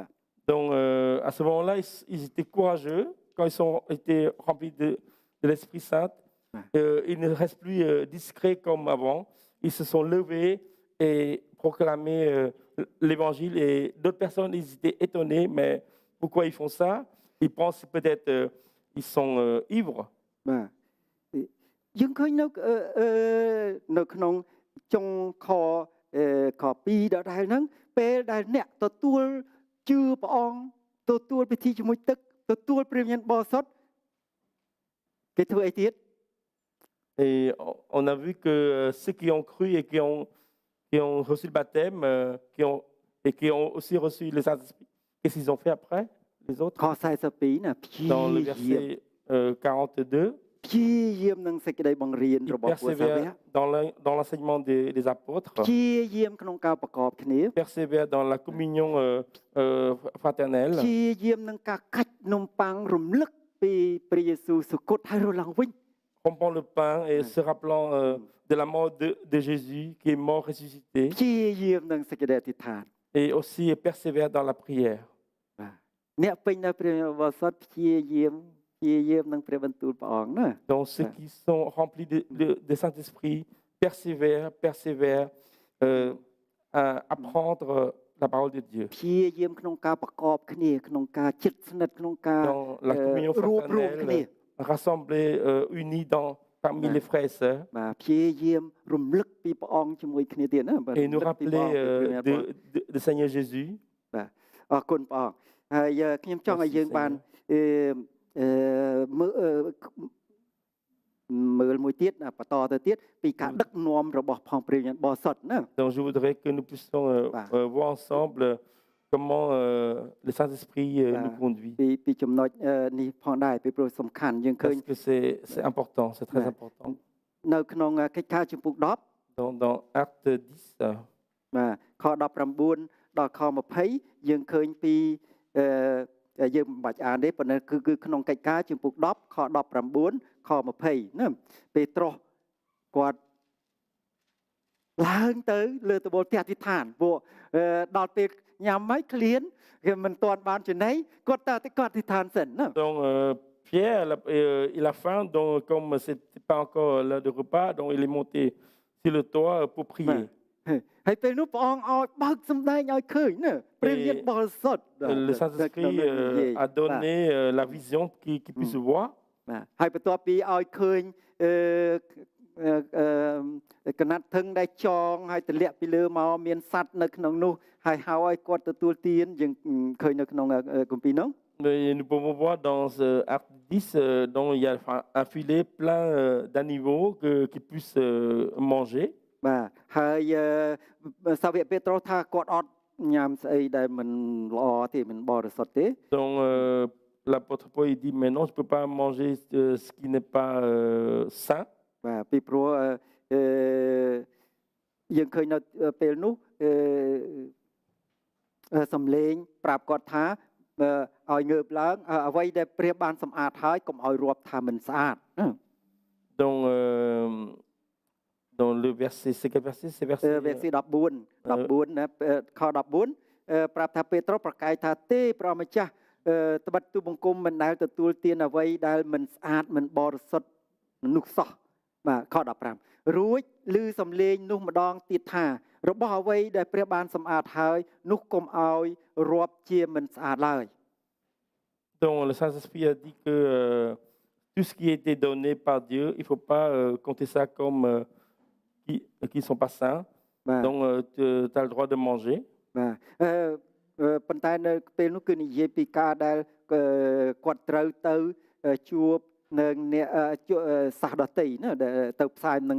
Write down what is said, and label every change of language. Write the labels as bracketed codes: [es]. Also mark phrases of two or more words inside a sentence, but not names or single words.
[fr] Donc à ce moment-là, ils étaient courageux quand ils ont été remplis de l'Esprit Saint. Ils ne restent plus discrets comme avant. Ils se sont levés et proclamé l'évangile. Et d'autres personnes, ils étaient étonnés, mais pourquoi ils font ça? Ils pensent peut-être ils sont ivres. [km] យើងឃើញនៅក្នុងចុងខ2ដដែលហ្នឹងពេលដែលអ្នកទទួលជឿព្រះអង្គទទួលពិធីជាមួយទឹកទទួលព្រះវិញ្ញាណបរិសុទ្ធគេធ្វើអីទៀត [fr] Et on a vu que ceux qui ont cru et qui ont reçu le baptême qui ont aussi reçu le Saint-Esprit, qu'est-ce qu'ils ont fait après, les autres? [km] ខ42ណាព្យា [fr] Dans le [km] យាម [fr] verset 42, [km] ព្យាយាមនឹងសេចក្តីបង្រៀន [fr] ils [km] របស់ពួកសាវក [fr] persévèrent dans l'enseignement des apôtres, [km] ព្យាយាមក្នុងការប្រកបគ្នា [fr] persévèrent dans la communion fraternelle, [km] ព្យាយាមនឹងការកាច់នំប៉័ងរំលឹកពីព្រះយេស៊ូវសុគតហើយរស់ឡើងវិញ [fr] rompant le pain et se rappelant de la mort de Jésus qui est mort ressuscité, [km] ព្យាយាមនឹងសេចក្តីអធិដ្ឋាន [fr] et aussi persévèrent dans la prière. [km] អ្នកពេញនៅព្រះបរិសុទ្ធព្យាយាមនឹងព្រះបន្ទូលព្រះអង្គណា [fr] Donc ceux qui sont remplis de Saint-Esprit persévèrent à apprendre la parole de Dieu. [km] ព្យាយាមក្នុងការប្រកបគ្នាក្នុងការជិតស្និទ្ធក្នុងការ [fr] Dans la communion [km] រួបរวมគ្នា [fr] fraternelle, rassemblés, unis parmi les frères et sœurs, [km] បាទព្យាយាមរំលឹកពីព្រះអង្គជាមួយគ្នាទៀតណាបាទ [fr] et nous [km] រំលឹកពីព្រះ [fr] rappeler [km] អង្គពីព្រះអង្គ [fr] de Seigneur Jésus. [km] បាទអរគុណព្រះអង្គហើយខ្ញុំចង់ឲ្យយើងបានមើលមួយទៀតបន្តទៅទៀតពីការដឹកនាំរបស់ផងព្រះវិញ្ញាណបរិសុទ្ធណា [fr] Donc je voudrais que nous puissions voir ensemble comment le Saint-Esprit nous conduit. [km] ពីចំណុចនេះផងដែរពីព្រោះសំខាន់យើងឃើញ [fr] Parce que c'est important, c'est très important. [km] នៅក្នុងកិច្ចការជំពូក10 [fr] Dans Acte 10, [km] បាទខ19ដល់ខ20យើងឃើញពីយើងមិនបាច់អានទេប៉ុន្តែគឺក្នុងកិច្ចការជំពូក10ខ19ខ20ណាពេត្រុសគាត់ឡើងទៅលើតបូលផ្ទះអធិដ្ឋានពួកដល់ពេលញ៉ាំហើយឃ្លានគេមិនទាន់បានចំណីគាត់ទៅគាត់អធិដ្ឋានសិនណា [fr] Donc Pierre, il a faim, donc comme ce n'était pas encore l'heure de repas, donc il est monté sur le toit pour prier. [km] ហើយពេលនោះព្រះអង្គឲ្យបើកសម្ដែងឲ្យឃើញណាព្រះវិញ្ញាណបរិសុទ្ធ [fr] Le Saint-Esprit a donné la vision qu'il puisse voir. [km] បាទហើយបន្ទាប់ពីឲ្យឃើញកណាត់ធឹងដែលចងហើយទម្លាក់ពីលើមកមានសัตว์នៅក្នុងនោះហើយហៅឲ្យគាត់ទទួលទានយើងឃើញនៅក្នុងគម្ពីរនោះ [fr] Nous pouvons voir dans Acte 10, dont il y a un filet plein d'animaux qui puissent manger. [km] បាទហើយសាវកពេត្រុសថាគាត់អត់ញ៉ាំស្អីដែលមិនល្អទេមិនបរិសុទ្ធទេ [fr] Donc l'apôtre Paul il dit mais non je peux pas manger ce qui n'est pas sain. [km] បាទពីព្រោះយើងឃើញនៅពេលនោះសំឡេងប្រាប់គាត់ថាឲ្យងើបឡើងអ្វីដែលព្រះបានសម្អាតហើយកុំឲ្យរាប់ថាមិនស្អាត [fr] Donc dans le verset c'est quel verset c'est verset [km] 14 ណាខ14ប្រាប់ថាពេត្រុសប្រកែកថាទេព្រះម្ចាស់ត្បិតទូបង្គំមិនដែលទទួលទានអ្វីដែលមិនស្អាតមិនបរិសុទ្ធនោះសោះបាទខ15រួចឮសំឡេងនោះម្ដងទៀតថារបស់អ្វីដែលព្រះបានសម្អាតហើយនោះកុំឲ្យរាប់ជាមិនស្អាតឡើយ [fr] Donc le Saint-Esprit a dit que tout ce qui a été donné par Dieu il faut pas compter ça comme qui sont pas sains. Donc tu as le droit de manger. [km] បាទប៉ុន្តែនៅពេលនោះគឺនិយាយពីការដែលគាត់ត្រូវទៅជួបនឹងអ្នកសាសដតីណាទៅផ្សាយនឹង